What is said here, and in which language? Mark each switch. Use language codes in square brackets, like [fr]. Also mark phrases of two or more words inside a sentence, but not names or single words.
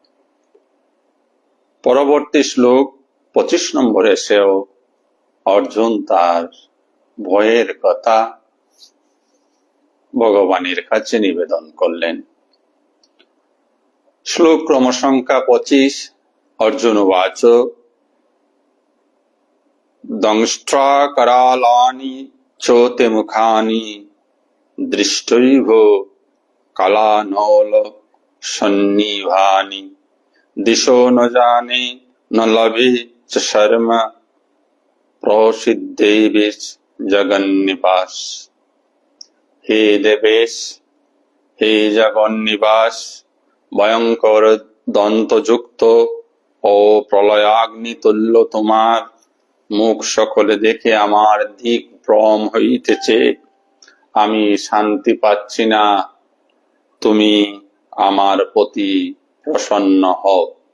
[bn] পরবর্তী শ্লোক 25 নম্বরে এসেও অর্জুন তার ভয়ের কথা ভগবানের কাছে নিবেদন করলেন। শ্লোক ক্রমসংখ্যা 25। [sa] অর্জুন উবাচ দংষ্ট্রা করালানি চোতে মুখানি দৃষ্টৈভ কালানল সন্নিভানি দিশো ন জানে ন লভে চ শর্ম প্রসিদ্ধেবেশ জগন্নিবাস। [bn] হে দেবেশ, হে জগন্নিবাস, ভয়ঙ্কর দন্তযুক্ত ও প্রলয়াগ্নি তুল্য তোমার মুখ সকলে দেখে আমার দিক ভ্রম হইতেছে। আমি শান্তি পাচ্ছি না, তুমি আমার প্রতি প্রসন্ন হও।